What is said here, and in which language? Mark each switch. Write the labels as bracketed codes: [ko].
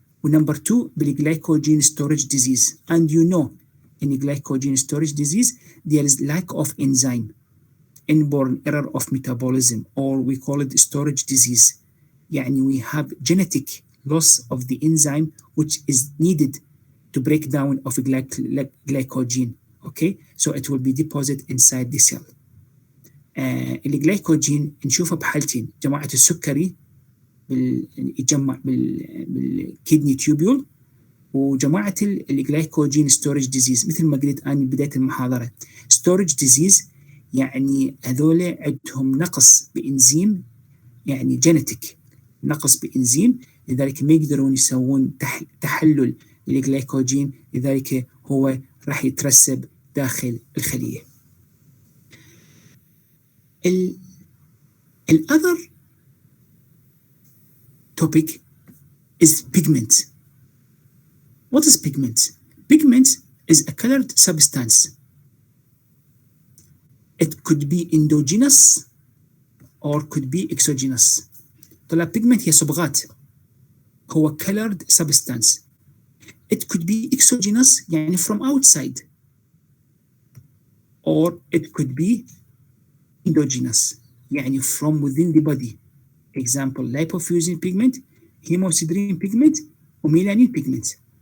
[ar] ونمبر 2 [en] بالglycogen storage disease. And you know, in glycogen storage disease, there is lack of enzyme, inborn error of metabolism, or we call it storage disease. يعني we have genetic loss of the enzyme which is needed to break down of glycogen. Okay, so it will be deposited inside the cell. [ar] الجلايكوجين نشوفه بحالتين، جماعة السكري يتجمع بالكدني تيوبيول، وجماعة الجلايكوجين ستورج ديزيز. مثل ما قلت أنا بداية المحاضرة، ستورج ديزيز يعني هذول عندهم نقص بإنزيم، يعني جينيتيك نقص بإنزيم، لذلك ما يقدرون يسوون تحلل للجلايكوجين، لذلك هو راح يترسب داخل الخلية. [en] الأذر topic is pigment. What is pigment? Pigment is a colored substance. It could be endogenous or could be exogenous. [ar] طلع pigment هي صبغات، هو [en] colored substance. It could be exogenous يعني from outside, or it could be endogenous يعني from within the body. Example, Lipofusing Pigment, Hemosiderosis Pigment, وميلانين Pigment.